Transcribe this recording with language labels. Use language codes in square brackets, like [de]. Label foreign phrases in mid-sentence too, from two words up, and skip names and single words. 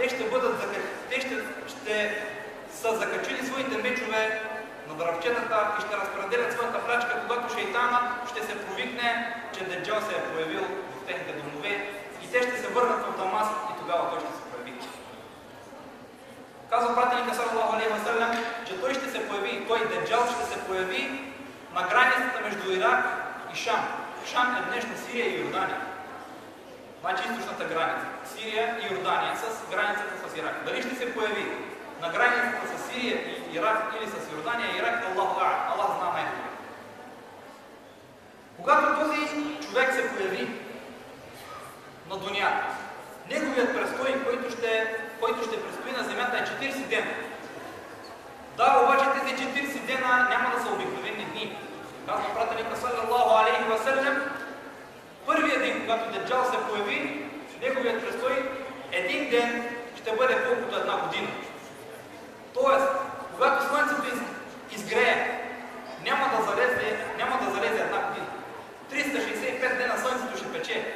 [bg] ще са закачили своите мечове на дръвчетата и ще разпределят своята плячка, когато шейтана ще се провикне, че Деджал се е появил в техните домове и те ще се върнат в Дамаск и тогава той ще се появи. Казва пратеника [ar] صلى الله عليه وسلم, [bg] че той ще се появи, той Деджал ще се появи на границата между Ирак и Шам. Шам е днешна Сирия и Йордания. Значи източната граница. Сирия и Йордания с границата с Ирак. Дали ще се появи на границата с Сирия и Ирак или с Йордания и Ирак, Аллах знае най-добре. Когато този човек се появи на дунята, неговият престой, който ще престои на земята е 40 дена. Да, обаче тези 40 дена няма да са обикновени дни. Казва пратеника [ar] صلى الله عليه وسلم, [bg] първият ден, когато Деджал се появи, неговият престой, един ден ще бъде колкото една година. Тоест, когато слънцето изгрее, няма да залезе една година. 365 дена слънцето ще пече.